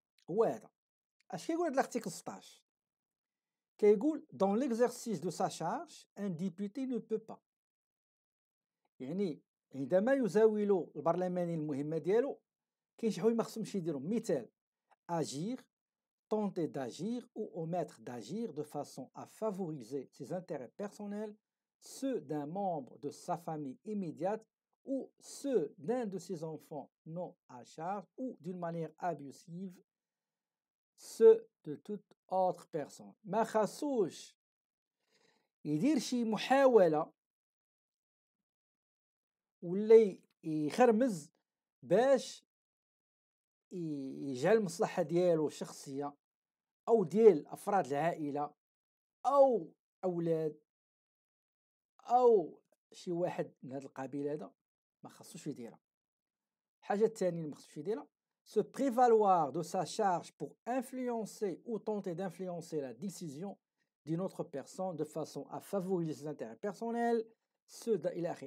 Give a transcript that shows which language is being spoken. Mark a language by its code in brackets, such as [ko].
[ar] هو هذا اش كيقول هذا لارتيكل 16؟ كيقول [fr] dans l'exercice de sa charge un député ne peut pas، [ar] يعني عندما يزاول البرلماني المهمه ديالو كاين شي حوايج ما خصهمش يديرهم. [fr] مثال agir, tenter d'agir ou omettre d'agir de façon à favoriser ses intérêts personnels, ceux d'un membre de sa famille immédiate ou ceux d'un de ses enfants non à charge ou d'une manière abusive ceux de toute autre personne. [ar] ما خاصوش يدير شي محاولة ولا يخرمز باش يجعل المصلحة ديالو الشخصية أو ديال أفراد العائلة أو أولاد أو شي واحد من هذا القبيل هذا، ما خاصوش يديرها. الحاجة الثانية اللي ما خاصوش يديرها [fr] se prévaloir de sa charge pour influencer ou tenter d'influencer la décision d'une autre personne de façon à favoriser ses intérêts personnels ceux [ar] إلى آخره.